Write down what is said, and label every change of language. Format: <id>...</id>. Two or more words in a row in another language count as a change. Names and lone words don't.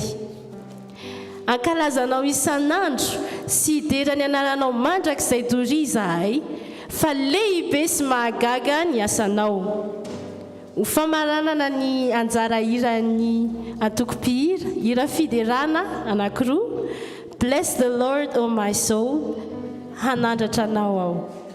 <mg>Ankalazanao isan'andro sy hiderany anaranao mandrakizay doria izahay, fa lehibe sy mahagaga ny asanao. Ho famaranana ny anjara hirany atoko-pihira, hira fiderana anankiroa.</mg> <en>Bless the Lord, O my soul,</en> <mg>hanandratra anao aho.</mg>